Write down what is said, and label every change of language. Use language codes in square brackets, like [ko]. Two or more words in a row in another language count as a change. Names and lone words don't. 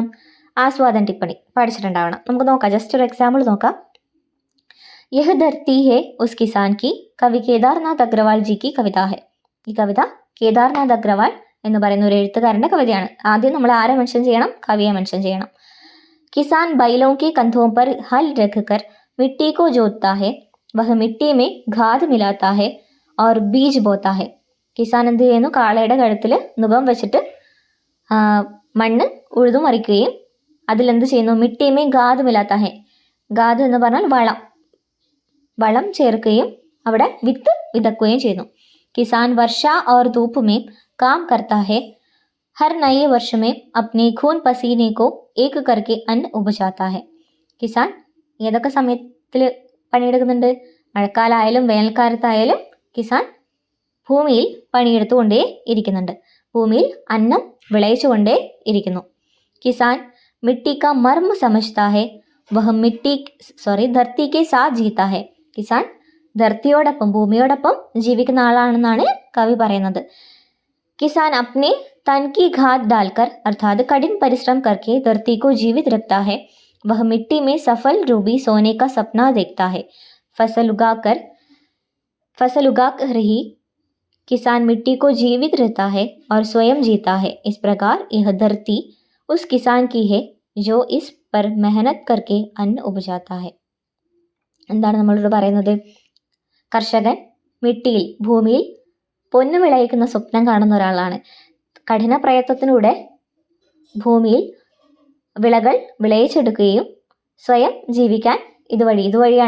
[hi] आस्वादन टिप्पणी [ml] പഠിച്ചിട്ടുണ്ടാവണം. നമുക്ക് നോക്കാം, ജസ്റ്റ് ഒരു എക്സാമ്പിൾ നോക്കാം. [hi] यह धरती है उस किसान की कवि केदारनाथ अग्रवाल जी की कविता है. [ml] ഈ കവിത കേദാർനാഥ് അഗ്രവാൾ എന്ന് പറയുന്ന ഒരു എഴുത്തുകാരൻ്റെ കവിതയാണ്. ആദ്യം നമ്മൾ ആരെ മെൻഷൻ ചെയ്യണം? കവിയെ മെൻഷൻ ചെയ്യണം. [hi] किसान बैलों के कंधों पर हल रखकर मिट्टी को जोतता है, वह मिट्टी में खाद मिलाता है और बीज बोता है. [ml] കിസാൻ എന്ത് ചെയ്യുന്നു? കാളയുടെ കഴുത്തിൽ നുകം വെച്ചിട്ട് മണ്ണ് ഉഴുതുമറിക്കുകയും അതിലെന്ത് ചെയ്യുന്നു? [hi] मिट्टी में खाद मिलाता है, [ml] ഗാദ് എന്ന് പറഞ്ഞാൽ വളം ചേർക്കുകയും അവിടെ വിത്ത് വിതക്കുകയും ചെയ്യുന്നു. [hi] किसान वर्षा और धूप में काम करता है, हर नए वर्ष में अपने खून पसीने को एक करके अन्न उपजाता है. [ml] കിസാൻ ഏതൊക്കെ സമയത്തിൽ പണിയെടുക്കുന്നുണ്ട്? മഴക്കാലമായാലും വേനൽക്കാലത്തായാലും കിസാൻ ഭൂമിയിൽ പണിയെടുത്തുകൊണ്ടേ ഇരിക്കുന്നുണ്ട്. ഭൂമിയിൽ അന്നം വിളയിച്ചുകൊണ്ടേ ഇരിക്കുന്നു. [hi] കിസാൻ മിट्टी का मर्म समझता है, वह धरती के साथ जीता है. [ml] കിസാൻ ധർത്തിയോടൊപ്പം ഭൂമിയോടൊപ്പം ജീവിക്കുന്ന ആളാണെന്നാണ് കവി പറയുന്നത്. [hi] किसान अपने तन की खाद डालकर अर्थात कठिन परिश्रम करके धरती को जीवित रखता है, वह मिट्टी में सफल रूबी सोने का सपना देखता है. फसल उगा कर ही किसान मिट्टी को जीवित रहता है और स्वयं जीता है. इस प्रकार यह धरती उस किसान की है जो इस पर मेहनत करके अन्न उपजाता है. [ml] എന്താണ് നമ്മളോട് പറയുന്നത്? കർഷകൻ മിട്ടിയിൽ ഭൂമിയിൽ പൊന്നു വിളയിക്കുന്ന സ്വപ്നം കാണുന്ന ഒരാളാണ്. കഠിന പ്രയത്നത്തിലൂടെ ഭൂമിയിൽ വിളകൾ വിളയിച്ചെടുക്കുകയും സ്വയം ജീവിക്കാൻ ഇതുവഴിയാണ്.